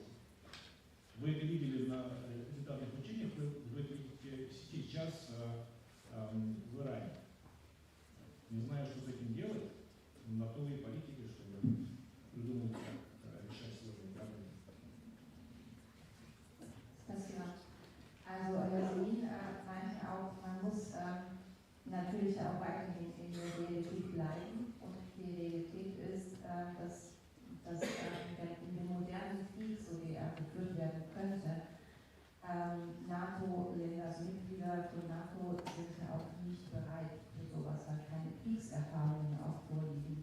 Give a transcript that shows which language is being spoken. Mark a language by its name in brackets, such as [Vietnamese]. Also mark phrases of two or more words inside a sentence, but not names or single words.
[Russian] Вы это видели на недавних учениях, вы это видите сейчас в Иране. Не знаю, что с этим делать, но на то и политики, чтобы придумать, как решать сложные проблемы. Spasibo. [German] Also Yasin meinte auch, man muss natürlich auch weiterhin in der Realität bleiben. Und die Realität ist, dass in dem modernen Krieg, so wie er geführt werden könnte, NATO-Länder, also Mitglieder von NATO, sind ja auch nicht bereit für sowas, weil keine Kriegserfahrungen auch vorliegen.